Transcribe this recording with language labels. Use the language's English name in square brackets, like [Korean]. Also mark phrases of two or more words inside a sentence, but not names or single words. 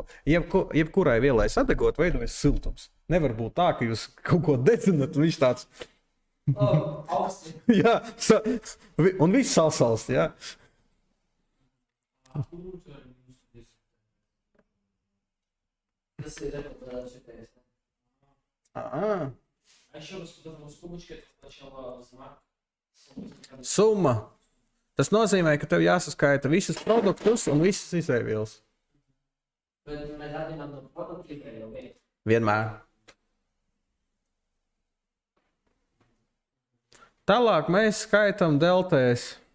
[Latvian] Jebkurai vielai sadegot, veidojas siltums. Nevar būt tā, ka jūs kaut ko dedzināt un viņš tāds... Augsti. Jā, un viss sasalst, jā. Tas ir šitais. [Russian] А, А еще раз вот эта вот скобочка, это сначала знак. [Latvian] summa. Tas nozīmē, ka tev jāsaskaita visus produktus un visas izēvielas. Bet mēs atņemam no produktu tikai jau vienu. Vienmēr. Tālāk mēs skaitām deltēs.